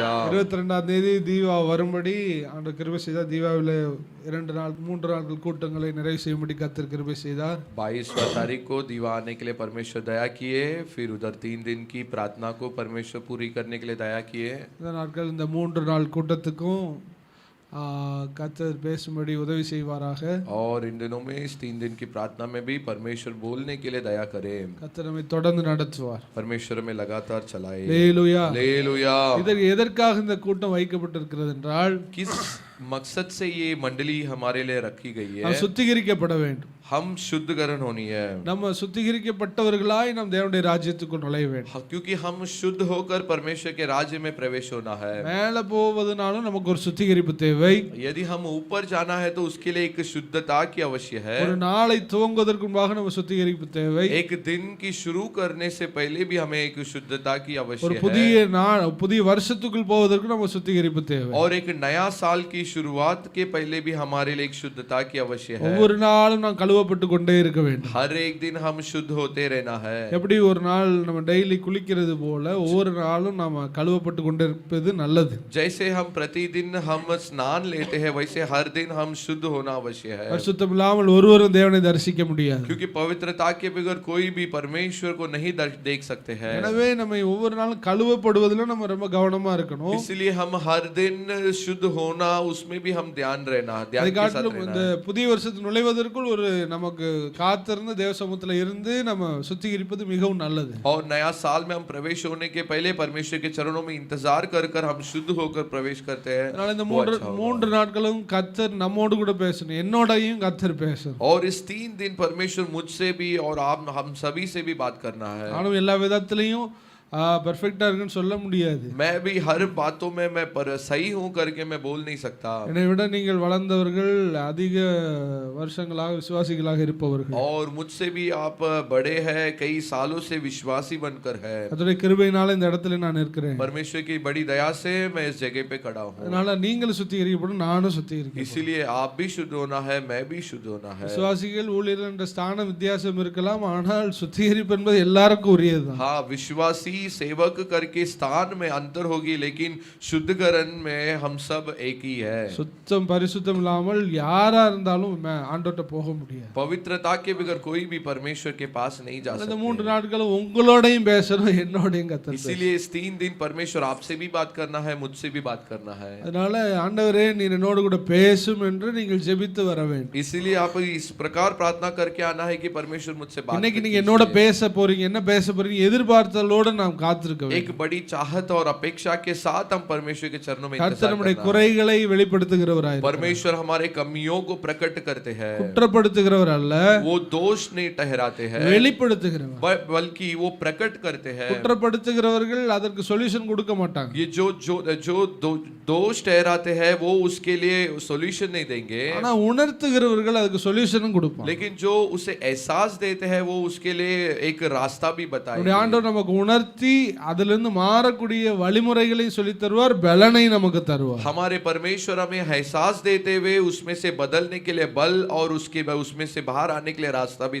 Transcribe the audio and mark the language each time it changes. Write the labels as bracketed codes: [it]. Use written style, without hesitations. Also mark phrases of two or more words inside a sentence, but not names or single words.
[ta] 22ஆம் தேதி தீபா வரும்படி ஆண்டவர் கிருபை செய்தார். தீபாவிலே 2 நாள் 3 நாட்கள் கூட்டங்களை நிறைவு செய்யும்படி கர்த்தர் கிருபை செய்தார். [hi] 22वां तारीख को दीवा आने के लिए परमेश्वर दया किए, फिर उधर 3 दिन की प्रार्थना को परमेश्वर पूरी करने के लिए दया किए. [ta] இந்த நாட்கள் இந்த 3 நாள் கூட்டத்துக்கும் கர்த்தர் பேசும்படி உதவி செய்வாராக. [hi] और इन दिनों में इस 3 दिन की प्रार्थना में भी परमेश्वर बोलने के लिए दया करे. [ta] கர்த்தர் நம்மை தொடர்ந்து நடத்துவார். [hi] परमेश्वर में लगातार चलाए. [ta] ஹalleluya [hi] हालेलुया. [ta] எதற்காக இந்த கூட்டம் வைக்கப்பட்டிருக்கிறது என்றால், [hi] किस मकसद से ये मंडली हमारे लिए रखी गई है? [ta] சுத்திகரிக்கப்பட வேண்டும். [hi] हम शुद्धकरण होनी है. [ta] நம்ம சுத்திகரிக்கப்பட்டவர்களாய் நாம் தேவனுடைய ராஜ்யத்துக்குள் நுழைய வேண்டும். [hi] क्योंकि हम शुद्ध होकर परमेश्वर के राज्य में प्रवेश होना है. [ta] மேலே போவதுனாலும் நமக்கு ஒரு சுத்திகரிப்பு தேவை. [hi] यदि हम ऊपर जाना है तो उसके लिए एक शुद्धता की आवश्यक है. [ta] ஒரு நாளை துவங்குவதற்கு முன்பாக நம்ம சுத்திகரிப்பு தேவை. [hi] एक दिन की शुरू करने से पहले भी हमें एक शुद्धता की आवश्यक [ta] ஒரு [hi] है. [ta] புதிய வருஷத்துக்குள் போவதற்கு நம்ம சுத்திகரிப்பு தேவை. [hi] और एक नया साल की शुरुआत के पहले भी हमारे लिए एक शुद्धता की आवश्यक है. [ta] ஒவ்வொரு நாளும் நாம் கழுவப்பட்டு கொண்டே இருக்க வேண்டும். [hi] हर एक दिन हम शुद्ध होते रहना है. [ta] எப்படி ஒரு நாள் நம்ம டெய்லி குளிக்கிறது போல ஒவ்வொரு நாளும் நாம கழுவப்பட்டு கொண்டே இருப்பது நல்லது. [hi] जैसे हम प्रतिदिन हम स्नान लेते हैं, वैसे हर दिन हम शुद्ध होना आवश्यक है. [ta] பரிசுத்தம் இல்லாமல் ஒருவரும் தேவனை தரிசிக்க முடியாது. [hi] क्योंकि पवित्रता के बगैर कोई भी परमेश्वर को नहीं देख सकते हैं. [ta] எனவே நம்ம ஒவ்வொரு நாளும் கழுவப்படுவதில நம்ம ரொம்ப கவனமா இருக்கணும். [hi] इसलिए हम हर दिन शुद्ध होना, उसमें भी हम ध्यान रहना, ध्यान के साथ रहना. [ta] இந்த புதிய வருஷத்துக்கு நுழைவதற்குள் ஒரு நமக்கு காத்திருந்து தேவ சமூகத்துல இருந்து நம்ம சுத்திகரிப்பது மிகவும் நல்லது. [hi] और नया साल में हम प्रवेश होने के पहले परमेश्वर के चरणों में इंतजार कर कर हम शुद्ध होकर प्रवेश करते हैं. [ta] அதனால இந்த 3 நாட்களும் கர்த்தர் நம்மோடு கூட பேசணும், என்னோடயும் கர்த்தர் பேசணும். [hi] और इस 3 दिन परमेश्वर मुझसे भी और आप हम सभी से भी बात करना है. [ta] ஆனா எல்லா விதத்திலையும் परफेक्टा இருக்குன்னு சொல்ல முடியாது. [hi] मैं भी हर बातों में मैं सही हूं करके मैं बोल नहीं सकता. [ta] என்னை விட நீங்கள் வளர்ந்தவர்கள், அதிக வருஷங்களாக விசுவாசிகளாக இருப்பவர்கள். [hi] और मुझसे भी आप बड़े हैं, कई सालों से विश्वासी बनकर है. [ta] கர்த்தருடைய கிருபையினால இந்த இடத்துல நான் இருக்கிறேன். [hi] परमेश्वर की बड़ी दया से मैं इस जगह पे खड़ा हूं. [ta] அதனால நீங்கள் சுத்திகரிக்கப்படும், நானும் சுத்திகரிக்கப்படும். [hi] इसीलिए आप भी शुद्ध होना है, मैं भी शुद्ध होना है. [ta] விசுவாசிகள் ஊழியர்கள் என்ற ஸ்தான வித்தியாசம் இருக்கலாம், ஆனால் சுத்திகரிப்பு என்பது எல்லாருக்கும் உரியதுதான். [hi] हाँ, विश्वासी सेवक करके स्थान में अंतर होगी, लेकिन शुद्धकरण में हम सब एक ही है. [ta] சுத்தம் பரிசுத்தம் இல்லாமல் யாரா இருந்தாலும் ஆண்டவர்ட்ட போக முடியாது. [hi] पवित्रता के बगैर कोई भी परमेश्वर के पास नहीं जा सकता. [ta] இந்த 3 நாட்களும் உங்களோடையும் பேசணும், என்னோடையும் கர்த்தர். [hi] इसीलिए इस 3 दिन परमेश्वर आपसे भी बात करना है, मुझसे भी बात करना है. [ta] அதனால ஆண்டவரே நீர் என்னோடு கூட பேசும் என்று நீங்கள் ஜெபித்து வர வேண்டும். [hi] इसीलिए आप इस प्रकार प्रार्थना करके आना है कि परमेश्वर मुझसे बात. [ta] இன்னைக்கு நீங்க என்னோட பேச போறீங்க, என்ன பேச போறீங்க எதிர்பார்த்தலோட நாம் காத்திருக்க வேண்டும். [hi] एक बड़ी चाहत और अपेक्षा के साथ हम परमेश्वर के चरणों में [ta] கர்த்தர் [hi] इंतजार [ta] நம்முடைய [hi] करना है. [ta] குறைகளை வெளிப்படுத்துகிறவராய் இருக்கிறார். [hi] परमेश्वर हमारे कमियों को प्रकट करते हैं. [ta] குற்றப்படுத்துகிறவர் அல்ல, [hi] वो दोष नहीं ठहराते हैं, [ta] வெளிப்படுத்துகிறவர். [hi] बल्कि वो प्रकट करते हैं. [ta] குற்றப்படுத்துகிறவர்கள் அதற்கு சொல்யூஷன் கொடுக்க மாட்டாங்க. [hi] ये जो दोष ठहराते हैं वो उसके लिए सॉल्यूशन नहीं देंगे, [ta] ஆனா உணர்த்துகிறவர்கள் அதுக்கு சொல்யூஷனும் கொடுப்பாங்க. [hi] लेकिन जो उसे एहसास देते हैं वो उसके लिए एक रास्ता भी बताएंगे. [ta] ஆண்டவர் நமக்கு உணர்த்தி அதிலிருந்து மாறக்கூடிய வழிமுறைகளை சொல்லி தருவார், பலனை நமக்கு தருவார். [hi] हमारे परमेश्वर हमें एहसास देते हुए उसमें से बदलने के लिए बल और उसमें से बाहर आने के लिए रास्ता भी